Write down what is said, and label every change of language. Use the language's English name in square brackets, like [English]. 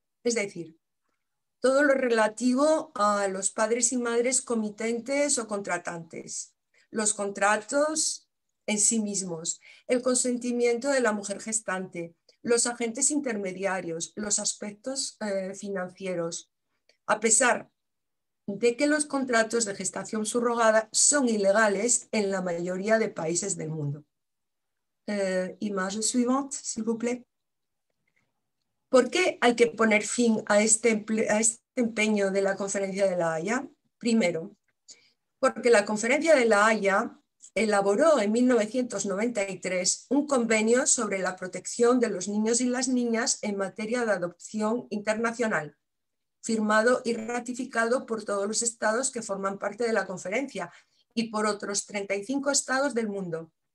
[Spanish] Es decir, todo lo relativo a los padres y madres comitentes o contratantes, los contratos en sí mismos, el consentimiento de la mujer gestante, los agentes intermediarios, los aspectos financieros. A pesar de que los contratos de gestación subrogada son ilegales en la mayoría de países del mundo. [French] Image suivante, s'il vous plaît. [Spanish] ¿Por qué hay que poner fin a este empeño de la Conferencia de La Haya? Primero, porque la Conferencia de La Haya elaboró en 1993 un convenio sobre la protección de los niños y las niñas en materia de adopción internacional, firmado y ratificado por todos los estados que forman parte de la conferencia y por otros 35 estados del mundo.